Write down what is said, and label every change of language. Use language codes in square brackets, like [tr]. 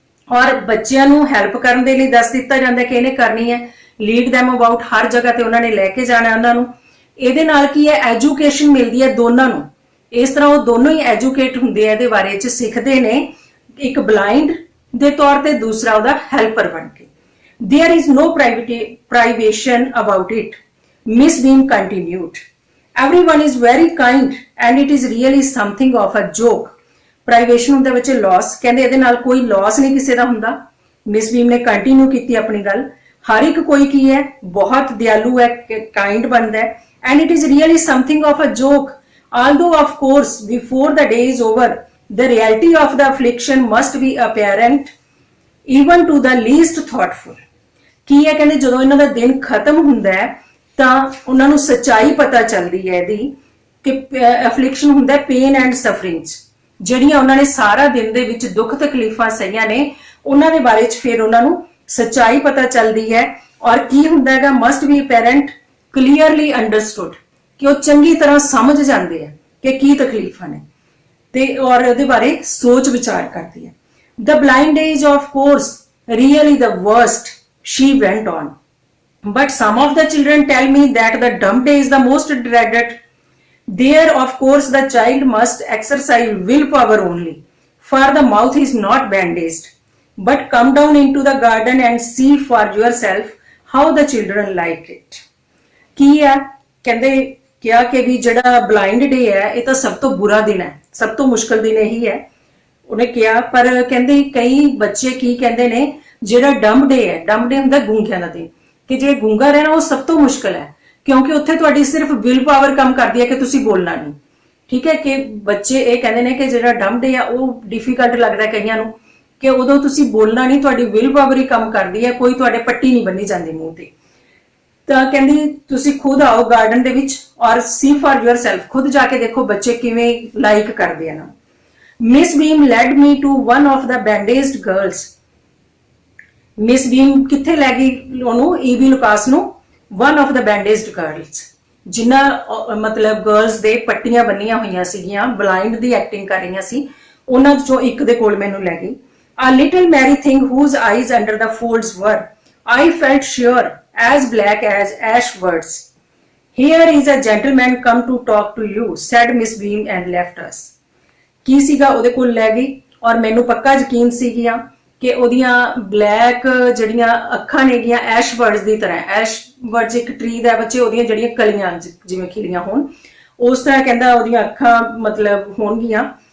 [pa] ਔਰ ਬੱਚਿਆਂ ਨੂੰ ਹੈਲਪ ਕਰਨ ਦੇ ਲਈ ਦੱਸ ਦਿੱਤਾ ਜਾਂਦਾ ਕਿ ਇਹਨੇ ਕਰਨੀ ਹੈ, ਲੀਡ [en] them about, [pa] ਹਰ ਜਗ੍ਹਾ ਤੇ ਉਹਨਾਂ ਨੇ ਲੈ ਕੇ ਜਾਣਾ ਉਹਨਾਂ ਨੂੰ। ਇਹਦੇ ਨਾਲ ਕੀ ਹੈ, ਐਜੂਕੇਸ਼ਨ ਮਿਲਦੀ ਹੈ ਦੋਨਾਂ ਨੂੰ। ਇਸ ਤਰ੍ਹਾਂ ਉਹ ਦੋਨੋਂ ਹੀ ਐਜੂਕੇਟ ਹੁੰਦੇ ਆ, ਇਹਦੇ ਬਾਰੇ ਚ ਸਿੱਖਦੇ ਨੇ, ਇੱਕ ਬਲਾਈਂਡ ਦੇ ਤੌਰ ਤੇ, ਦੂਸਰਾ ਉਹਦਾ ਹੈਲਪਰ ਬਣ ਕੇ। [en] There is no privation about it, Miss Beam continued. Everyone is very kind and it is really something of a joke. [pa] Privation ਹੁੰਦਾ ਵਿੱਚ loss, ਕਹਿੰਦੇ ਇਹਦੇ ਨਾਲ ਕੋਈ loss ਨਹੀਂ ਕਿਸੇ ਦਾ ਹੁੰਦਾ। ਮਿਸ ਬੀਮ ਨੇ ਕੰਟੀਨਿਊ ਕੀਤੀ ਆਪਣੀ ਗੱਲ। ਹਰ ਇੱਕ ਕੋਈ ਕੀ ਹੈ, ਬਹੁਤ ਦਿਆਲੂ ਹੈ, ਕਾਈਂਡ ਬਣਦਾ ਹੈ, [en] and it is really something of a joke. Although of course before the day is over, the reality of the affliction must be apparent even to the least thoughtful. [pa] ਕੀ ਹੈ ਕਹਿੰਦੇ ਜਦੋਂ ਇਹਨਾਂ ਦਾ ਦਿਨ ਖਤਮ ਹੁੰਦਾ ਹੈ ਤਾਂ ਉਹਨਾਂ ਨੂੰ ਸੱਚਾਈ ਪਤਾ ਚੱਲਦੀ ਹੈ ਇਹਦੀ ਕਿ ਅਫਲਿਕਸ਼ਨ ਹੁੰਦਾ [en] pain and sufferings, [pa] ਜਿਹੜੀਆਂ ਉਹਨਾਂ ਨੇ ਸਾਰਾ ਦਿਨ ਦੇ ਵਿੱਚ ਦੁੱਖ ਤਕਲੀਫਾਂ ਸਹੀਆਂ ਨੇ, ਉਹਨਾਂ ਦੇ ਬਾਰੇ ਚ ਫਿਰ ਉਹਨਾਂ ਨੂੰ ਸੱਚਾਈ ਪਤਾ ਚੱਲਦੀ ਹੈ। ਔਰ ਕੀ ਹੁੰਦਾ ਹੈਗਾ, [en] must be apparent, clearly understood, [pa] ਕਿ ਉਹ ਚੰਗੀ ਤਰ੍ਹਾਂ ਸਮਝ ਜਾਂਦੇ ਆ ਕਿ ਕੀ ਤਕਲੀਫਾਂ ਨੇ ਤੇ ਔਰ ਉਹਦੇ ਬਾਰੇ ਸੋਚ ਵਿਚਾਰ ਕਰਦੀ ਹੈ। [en] The blind age of course really the worst, she went on. But some of the children tell me that the dumb day is the most dreaded. There, of course, the child must exercise willpower only, for the mouth is not bandaged. but come down into the garden and see for yourself how the children like it. [pa] ਕੀ ਹੈ ਕਹਿੰਦੇ ਕਿਹਾ ਕਿ ਵੀ ਜਿਹੜਾ blind ਡੇ ਹੈ ਇਹ ਤਾਂ ਸਭ ਤੋਂ ਬੁਰਾ ਦਿਨ ਹੈ, ਸਭ ਤੋਂ ਮੁਸ਼ਕਲ ਦਿਨ ਇਹੀ ਹੈ। ਉਹਨੇ ਕਿਹਾ ਪਰ ਕਹਿੰਦੇ ਕਈ ਬੱਚੇ ਕੀ ਕਹਿੰਦੇ ਨੇ ਜਿਹੜਾ ਡੰਬ ਡੇ ਹੈ, ਡੰਬ ਡੇ ਹੁੰਦਾ ਗੂੰਗਿਆਂ ਦਾ ਦਿਨ, ਕਿ ਜੇ ਗੂੰਗਾ ਰਹਿਣਾ ਉਹ ਸਭ ਤੋਂ ਮੁਸ਼ਕਲ ਹੈ ਕਿਉਂਕਿ ਉੱਥੇ ਤੁਹਾਡੀ ਸਿਰਫ ਵਿਲ ਪਾਵਰ ਕੰਮ ਕਰਦੀ ਹੈ ਕਿ ਤੁਸੀਂ ਬੋਲਣਾ ਨਹੀਂ। ਠੀਕ ਹੈ ਕਿ ਬੱਚੇ ਇਹ ਕਹਿੰਦੇ ਨੇ ਕਿ ਜਿਹੜਾ ਡੰਬ ਡੇ ਆ ਉਹ ਡਿਫਿਕਲਟ ਲੱਗਦਾ ਕਈਆਂ ਨੂੰ ਕਿ ਉਦੋਂ ਤੁਸੀਂ ਬੋਲਣਾ ਨਹੀਂ, ਤੁਹਾਡੀ ਵਿਲ ਪਾਵਰ ਹੀ ਕੰਮ ਕਰਦੀ ਹੈ, ਕੋਈ ਤੁਹਾਡੇ ਪੱਟੀ ਨਹੀਂ ਬੰਨੀ ਜਾਂਦੀ ਮੂੰਹ ਤੇ। ਤਾਂ ਕਹਿੰਦੀ ਤੁਸੀਂ ਖੁਦ ਆਓ ਗਾਰਡਨ ਦੇ ਵਿੱਚ ਔਰ [en] see for yourself, [pa] ਖੁਦ ਜਾ ਕੇ ਦੇਖੋ ਬੱਚੇ ਕਿਵੇਂ ਲਾਈਕ ਕਰਦੇ ਆ ਨਾ। [en] Miss Beam led me to one of the bandaged girls. [pa] Miss ਬੀਮ ਕਿੱਥੇ ਲੈ ਗਈ ਉਹਨੂੰ, ਈਵੀ ਲੁਕਾਸ ਨੂੰ, [en] one of the bandaged girls, [pa] ਜਿਨ੍ਹਾਂ ਮਤਲਬ ਗਰਲਸ ਦੇ ਪੱਟੀਆਂ ਬੰਨੀਆਂ ਹੋਈਆਂ ਸੀਗੀਆਂ, ਬਲਾਈਂਡ ਦੀ ਐਕਟਿੰਗ ਕਰ ਰਹੀਆਂ ਸੀ, ਉਹਨਾਂ ਚੋਂ ਇੱਕ ਦੇ ਕੋਲ ਮੈਨੂੰ ਲੈ ਗਈ। [en] A little merry thing whose eyes under the folds were, I felt sure, as black as ash words. Here is a gentleman come to talk to you, said Miss Beam and left us. [pa] ਕੀ ਸੀਗਾ ਉਹਦੇ ਕੋਲ ਲੈ ਗਈ ਔਰ ਮੈਨੂੰ ਪੱਕਾ ਯਕੀਨ ਸੀਗੀਆਂ ਕਿ ਉਹਦੀਆਂ ਬਲੈਕ ਜਿਹੜੀਆਂ ਅੱਖਾਂ ਨੇਗੀਆਂ ਐਸ਼ ਵਰਡਸ ਦੀ ਤਰ੍ਹਾਂ, ਐਸ਼ ਵਰਡਸ ਇੱਕ ਟਰੀ ਦਾ ਬੱਚੇ, ਉਹਦੀਆਂ ਜਿਹੜੀਆਂ ਕਲੀਆਂ ਜਿਵੇਂ ਖਿਲੀਆਂ ਹੋਣ ਉਸ ਤਰ੍ਹਾਂ ਕਹਿੰਦਾ ਉਹਦੀਆਂ ਅੱਖਾਂ ਮਤਲਬ ਹੋਣਗੀਆਂ।